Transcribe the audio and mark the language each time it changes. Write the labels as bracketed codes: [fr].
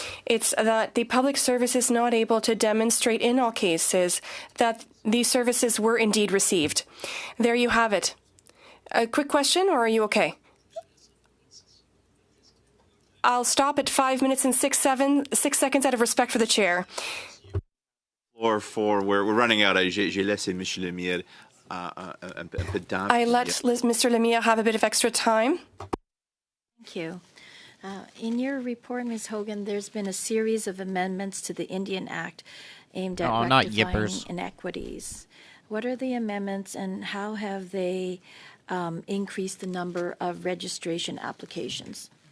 [en] It's that the public service is not able to demonstrate in all cases that these services were indeed received. There you have it. A quick question, or are you okay? I'll stop at 5 minutes and 6 seconds out of respect for the chair. Or for we're running out. [fr] J'ai laissé Monsieur Lemire un peu de temps. [en] I let Mr. Lemire have a bit of extra time. Thank you. In your report, Ms. Hogan, there's been a series of amendments to the Indian Act aimed at rectifying inequities. What are the amendments, and how have they increased the number of registration applications?